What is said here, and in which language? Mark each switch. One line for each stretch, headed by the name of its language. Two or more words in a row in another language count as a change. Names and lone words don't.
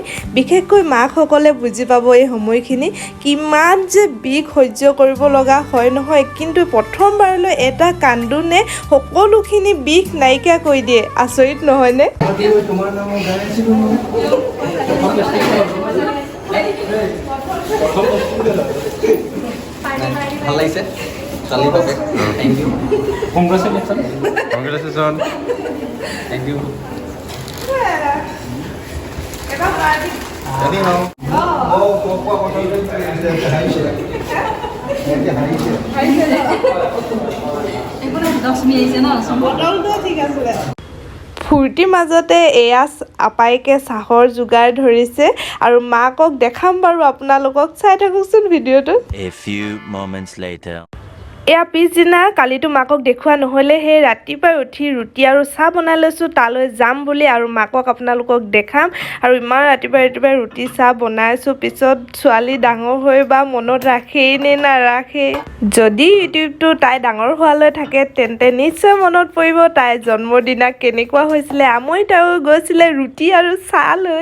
Assamese: বিশেষকৈ মাকসকলে বুজি পাব এই সময়খিনি কিমান যে বিষ সহ্য কৰিব লগা হয় নহয়, কিন্তু প্ৰথমবাৰলৈ এটা কান্দোনে সকলোখিনি বিষ নাইকিয়া কৰি দিয়ে। আচৰিত নহয়নে? ভাল লাগিছে।
English: Thank you. Congratulations. Thank you.
Assamese: ফূৰ্তিৰ মাজতে এয়া আপাইকে চাহৰ যোগাৰ ধৰিছে আৰু মাকক দেখাম বাৰু আপোনালোকক, চাই থাককচোন ভিডিঅ'টো।
English: A few moments later.
Assamese: এয়া পিছদিনা, কালিতো মাকক দেখুওৱা নহ'লে, সেই ৰাতিপুৱাই উঠি ৰুটি আৰু চাহ বনাই লৈছোঁ তালৈ যাম বুলি আৰু মাকক আপোনালোকক দেখাম। আৰু ইমান ৰাতিপুৱাই ৰুটি চাহ বনাইছোঁ, পিছত ছোৱালী ডাঙৰ হৈ বা মনত ৰাখেই নে নাৰাখেই। যদি ইউটিউবটো তাই ডাঙৰ হোৱালৈ থাকে তেন্তে নিশ্চয় মনত পৰিব তাইৰ জন্মদিনা কেনেকুৱা হৈছিলে, আমৰিতাও গৈছিলে ৰুটি আৰু চাহ লৈ।